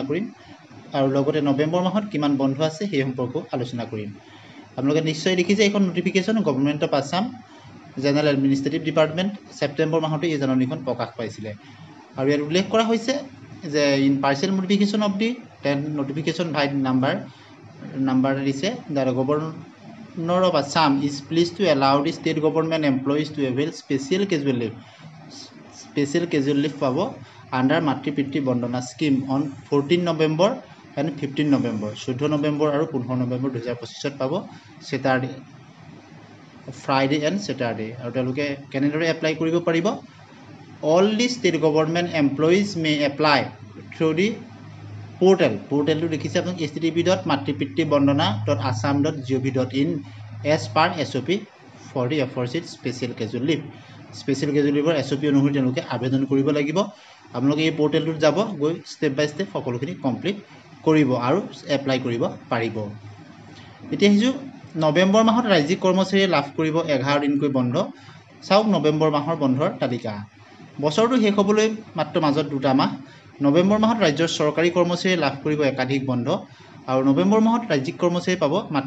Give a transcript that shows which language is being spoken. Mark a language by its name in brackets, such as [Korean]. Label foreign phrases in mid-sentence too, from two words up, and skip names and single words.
[Assamese] কৰিম আৰু লগতে নৱেম্বৰ মাহত কিমান বন্ধ আছে সেই সম্পৰ্কে আলোচনা কৰিম আপোনালোকে নিশ্চয় দেখিছে এখন নটিফিকেশ্যন গভৰ্ণমেণ্ট অফ আছাম জেনেৰেল এডমিনিষ্ট্ৰেটিভ ডিপাৰ্টমেণ্ট ছেপ্টেম্বৰ মাহতে এই জাননীখন প্ৰকাশ পাইছিলে আৰু ইয়াত উল্লেখ কৰা হৈছে যে [English] in parcel modification of the 10 notification by number [Assamese] দিছে [English] দ্য Governor of Assam is pleased to allow the state government employees to avail special casual leave পাব under মাতৃ পিতৃ বন্দনা স্কিম on 14 November and 15 November [Assamese] 14 নৱেম্বৰ আৰু 15 নৱেম্বৰ 2025 পাব [English] Saturday Friday and Saturday [Assamese] আৰু তেওঁলোকে কেনেদৰে এপ্লাই কৰিব পাৰিব [English] all the state government employees may apply through the portal to [Assamese] দেখিছে আপোনাক [English] http.matripitibandana.assam.gov.in as per SOP for the aforesaid special casual leave [Assamese] SOP অনুসৰি তেওঁলোকে আবেদন কৰিব লাগিব আপোনালোকে এই পোৰ্টেলটোত যাব গৈ [English] step by step [Assamese] সকলোখিনি কমপ্লিট কৰিব আৰু এপ্লাই কৰিব পাৰিব এতিয়া হিজু নৱেম্বৰ মাহত ৰাজ্যিক কৰ্মচাৰীয়ে লাভ কৰিব 11 দিনকৈ বন্ধ চাওক নৱেম্বৰ মাহৰ বন্ধৰ তালিকা বছৰটো শেষ হ'বলৈ মাত্ৰ মাজত দুটা মাহ নৱেম্বৰ মাহত ৰাজ্যৰ চৰকাৰী কৰ্মচাৰীয়ে লাভ কৰিব একাধিক বন্ধ আৰু নৱেম্বৰ মাহত ৰাজ্যিক কৰ্মচাৰী পাব মাতৃ